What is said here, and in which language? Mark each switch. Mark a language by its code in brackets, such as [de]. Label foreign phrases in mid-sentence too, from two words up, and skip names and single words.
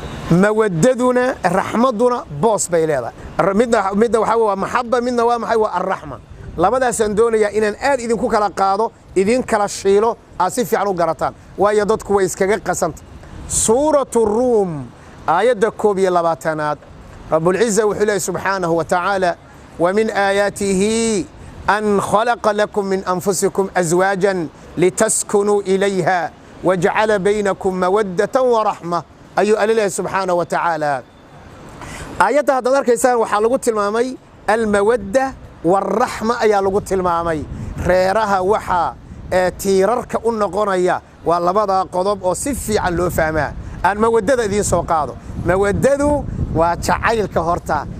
[so] Mawaddaduna, raxmadduna boos bay leedahay. Ra-, midna, midna waxaa weeye waa maxabba, midna waa maxay? Waa arraxma. Labadaasaan doonayaa inaan aad idinku kala qaado, idin kala shiilo, aad si fiican u garataan. Waayo dadku way iskaga qasanta. Suuratu Ruum, aayadda koob iyo labaatanaad, [ar] رب العزة [so] wuxuu leeyahay [ar] سبحانه وتعالى, "ومن آياته أن خلق لكم من أنفسكم أزواجا لتسكنوا إليها وجعل بينكم مودة ورحمة." [so] Ayuu Alle leeyahay [ar] سبحانه وتعالى. [so] Aayadda haddaad arkaysaan waxaa lagu tilmaamay [ar] المودة والرحمة [so] ayaa lagu tilmaamay. Reeraha waxa, ee, tiirarka u noqonaya waa labada qodob oo si fiican loo fahmaa. Aan mawaddada idiin soo qaado. Mawaddadu waa jacaylka horta.